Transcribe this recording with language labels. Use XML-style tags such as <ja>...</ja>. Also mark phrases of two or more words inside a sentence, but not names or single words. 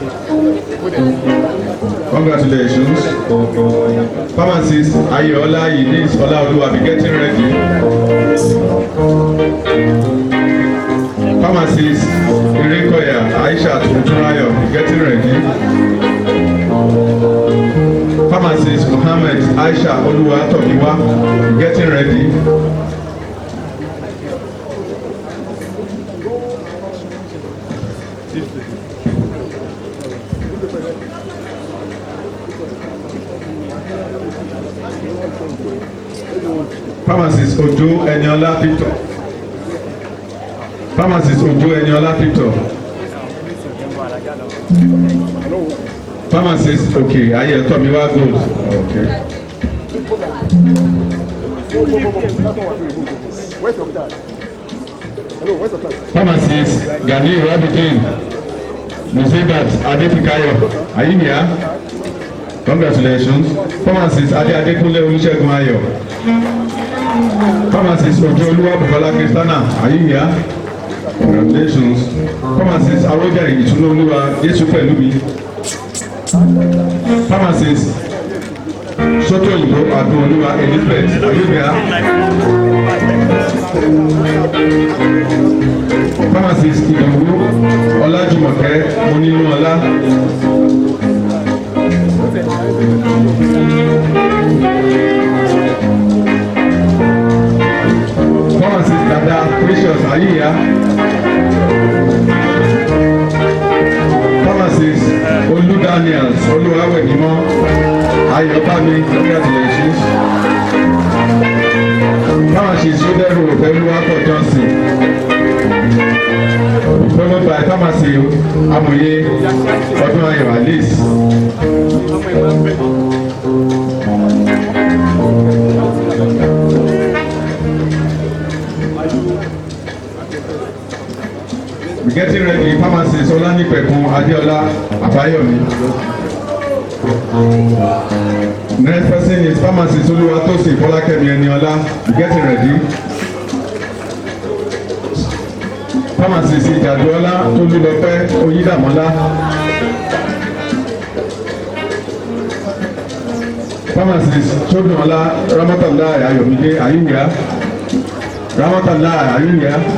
<en>Congratulations. Pharmacist Ayola Yidis Olaoluwa, be getting ready. Pharmacist Irekoya Aisha Tunturayo, be getting ready. Pharmacist Muhammad Aisha Oluwatomiwa, be getting ready. Pharmacist Ojo Eniola Victor. Pharmacist Ojo Eniola Victor. Pharmacist, okay, Aye Tomiwa Gold. Okay. Pharmacist Gani Rabitin. Muzibat Adefikayo. Are you here? Congratulations. Pharmacist Ade Adekunle Olusegun Ayo. Pharmacist Ojo Oluwabukola Kristana, are you here? Congratulations. Pharmacist Aroja Itunu Yesu Pelubi. Pharmacist Soto Ibo Aduoluwa Elizabeth, are you here? Pharmacist Idowu Olajumoke Moninuola. Pharmacist Dada Precious, are you here? Pharmacist Olu Daniels, Oluwawenimo, Ayobami, congratulations. Pharmacist Soderu Oluwako Johnson. followed by pharmacy Amoye Odunayọ Alice. We getting ready. Pharmacist Olanipekun Adeola Abayomi. Next person is pharmacist Oluwatosin Folakemi Eniola. We getting ready. Pharmacist Ijaduola Tolulope Oyidamola. Pharmacist Chodunola Ramatola Ayomide Ayunya. Ramatola Ayunya.</en>